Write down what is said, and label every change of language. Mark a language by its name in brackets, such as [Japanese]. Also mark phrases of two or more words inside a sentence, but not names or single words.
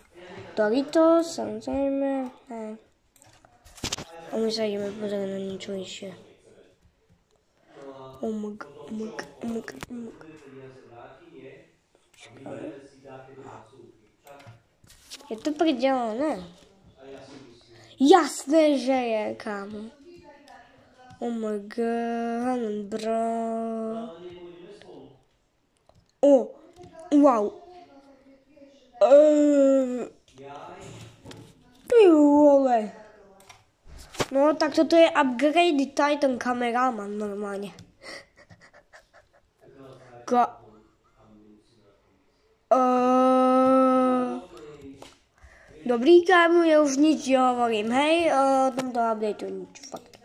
[Slovak] Doritos, samozrejme, hej. A my sa ideme pozrieť na niečo ešte. Je to pridelené? Jasné, že je, kámo. [English] Oh my god, bro. Oh, wow. [Slovak] Ty vole. No, tak toto je upgrade Titan kameraman normálne. Dobrý, kámo, ja už nič hovorím, hej, o tomto updateu nič, fakt.